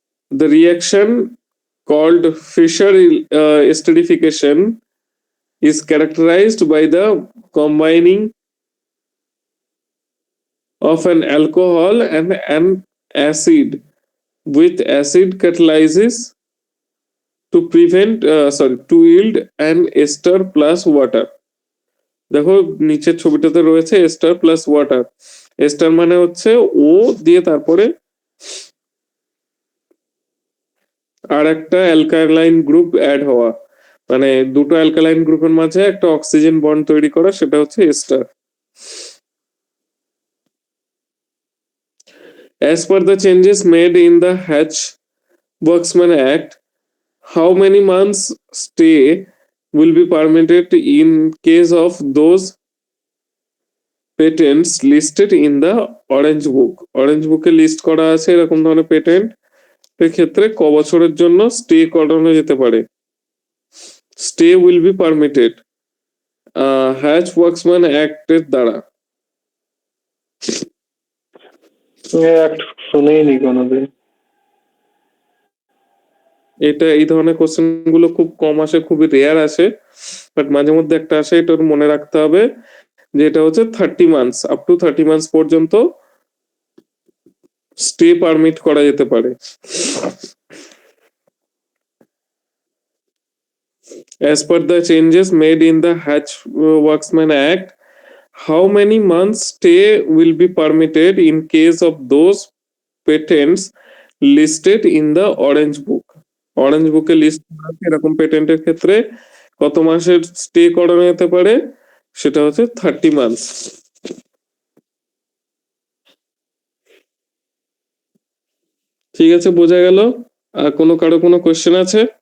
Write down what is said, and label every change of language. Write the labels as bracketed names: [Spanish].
[English] The reaction called Fischer esterification is characterized by the combining of an alcohol and an acid with acid catalysis to to yield an ester plus water. [Bangla] দেখো নিচের ছবিটাতে রয়েছে ester plus water. Ester মানে হচ্ছে ও দিয়ে তারপরে আর একটা alkaline group add হওয়া, মানে দুটো অ্যালকালাইন গ্রুপের মাঝে একটা অক্সিজেন বন্ড তৈরি করা, সেটা হচ্ছে ester. [English] As per the changes made in the Hatch-Waxman Act, how many months stay will be permitted in case of those patents listed in the orange book, [Bangla] orange বুকে list করা আছে এরকম ধরনের patent এর ক্ষেত্রে ক বছরের জন্য স্টে করানো যেতে পারে? [English] stay will be permitted Hatch Waxman Act [Bangla] এর দ্বারা। অ্যাক্ট শুনেইনি কোনোদিন। এটা এই ধরনের কোশ্চেন গুলো খুব কম আসে, খুবই রেয়ার আসে, বাট মাঝে মধ্যে একটা আসে, এটা মনে রাখতে হবে যে এটা হচ্ছে 30 মান্থস, [English] up to 30 months [Bangla] পর্যন্ত স্টে পারমিট করা যেতে পারে। [English] As per the changes made in the Hatch-Waxman Act, how many months stay will be permitted in case of those patents listed in the Orange Book? [Bangla] Orange বুকে list করা আছে এরকম পেটেন্টের ক্ষেত্রে কত মাসের স্টে করানো যেতে পারে? সেটা হচ্ছে 30 মান্থস। ঠিক আছে, বোঝা গেল? আর কারো কোনো কোয়েশ্চেন আছে?